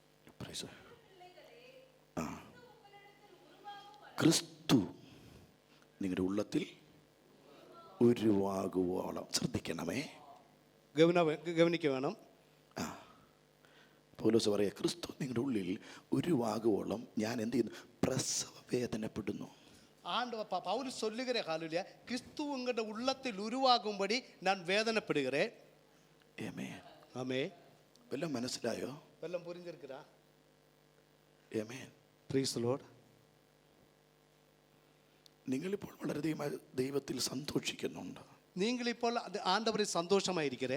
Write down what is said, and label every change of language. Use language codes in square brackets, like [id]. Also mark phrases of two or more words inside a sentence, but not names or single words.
[ml] ക്രിസ്തു നിങ്ങളുടെ ഉള്ളത്തിൽ ഉരുവാകുവോളം, ശ്രദ്ധിക്കണമേ, [ta] கவனிக்க வேணும். [ml] പൗലോസ് പറയാ, ക്രിസ്തു നിങ്ങളുടെ ഉള്ളിൽ ഉരുവാകുവോളം ഞാൻ എന്ത് ചെയ്യുന്നു? പ്രസവ വേദനപ്പെടുന്നു. [ta] പൗലോസ് சொல்லுகிற ஹalleluya, கிறிஸ்து உங்களுடைய உள்ளத்தில் உருவாகும்படி நான் வேதனைப்படுகிறேன். [ml] ആമേൻ. ആമേൻ. വല്ലതും മനസ്സിലായോ? [ta] வல்லதும் புரிஞ்சிருக்குறா? [ml] ആമേൻ. [en] Praise the Lord. [ml] നിങ്ങളിപ്പോൾ വളരെയധികം ദൈവത്തിൽ സന്തോഷിക്കുന്നുണ്ട്. നിങ്ങളിപ്പോൾ ആണ്ടവരിൽ സന്തോഷമായിരിക്കേ.